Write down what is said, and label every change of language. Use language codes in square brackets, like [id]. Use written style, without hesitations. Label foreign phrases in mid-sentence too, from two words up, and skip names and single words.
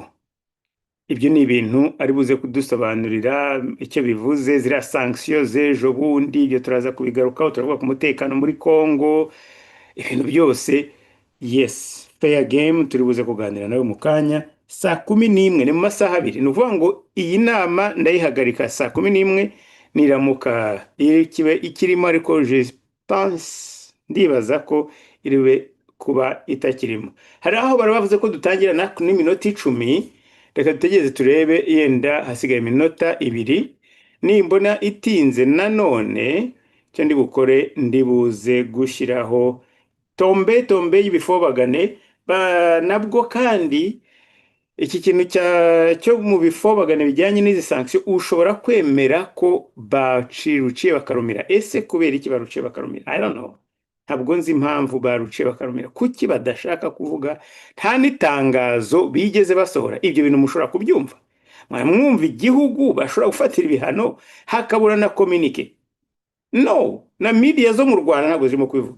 [rw] Ibyo ni ibintu ari buze kudusobanurira icyo bivuze, ziriya sanctions z'ejo bundi, ibyo turaza kubigarukaho. Turavuga ku mutekano muri Kongo, ibintu byose. [en] Yes, fair game. [rw] Turi buze kuganira nawe mu kanya saa 11, ni mu masaha 2. Ni ukuvuga ngo iyi nama ndayihagarika saa 11 niramuka ikirimo, ariko [fr] je pense, [rw] ndibaza ko iriwe kuba itakirimo. Hari aho bari bavuze ko dutangira n'iminota 10. Reka dutegereze turebe, yenda hasigaye iminota 2. Nimbona itinze nanone cyo ndi bukore, ndibuze gushyiraho tombe y'ibifobagane nabwo. Kandi iki kintu cyo mu bifobagane bijyanye n'izi sanction, ushobora kwemera ko baciye bakarumira. Ese kubera iki baruciye bakarumira? [en] I don't know. [rw] Ntabwo nzi impamvu baruciye bakarumira. Kuki badashaka kuvuga? Nta n'itangazo bigeze basohora. Ibyo bintu mushobora kubyumva, mwumva igihugu bashobora gufatira ibihano hakabura na communique? No, na media zo mu Rwanda ntabwo zirimo kwivuga.